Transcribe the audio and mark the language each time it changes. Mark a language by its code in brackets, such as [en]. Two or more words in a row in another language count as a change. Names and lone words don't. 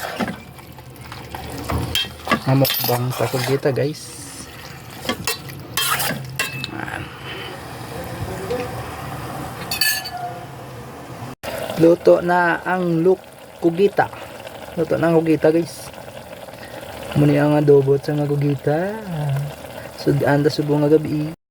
[hil] Mamukbang sa kugita guys. Luto na ang kugita. Luto na ang kugita guys. Muni ang adobo sa nga kugita. Sudan ta subong nga gabi.